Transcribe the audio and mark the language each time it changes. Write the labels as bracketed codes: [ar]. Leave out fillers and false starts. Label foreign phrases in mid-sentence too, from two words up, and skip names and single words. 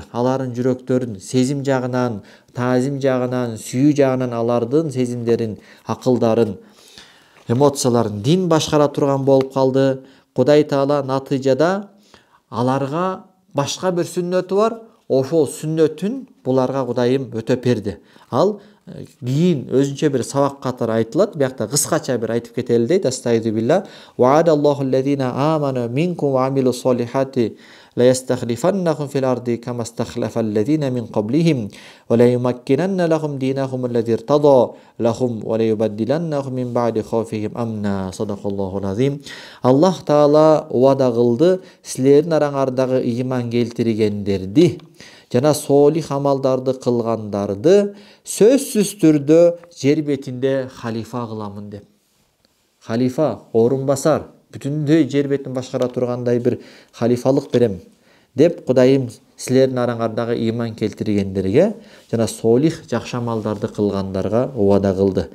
[ky] Алардын жүрөктөрүн сезим жагынан, таазим жагынан, сүйүү жагынан алардын сезимдерин, акылдарын, эмоцияларын дин башкара турган болуп калды. Кудай Таала натыйжада аларга башка бир сүннөтү бар, ошол сүннөтүн буларга Кудайым өтөп берди. Ал кийин өзүнчө бир сабак катары айтылат. Биякта кыскача бир айтып кетели дейт. [ar] أستغفر الله. وعد الله الذين آمنوا منكم وعملوا الصالحات ليستخلفنهم في الأرض كما استخلف الذين من قبلهم وليمكنن لهم دينهم الذي ارتضى لهم وليبدلنهم من بعد خوفهم أمنا. صدق الله العظيم. [ky] Аллах Таала уада кылды силердин араңардагы ыйман келтиргендерди жана солих амалдарды кылгандарды сөзсүз түрдө жер бетинде халифа кыламын деп. Халифа, орун басар, бүтүндөй жер бетин башкара тургандай бир халифалык берем деп Кудайым силердин араңардагы ыйман келтиргендерге жана солих жакшы амалдарды кылгандарга убада кылды.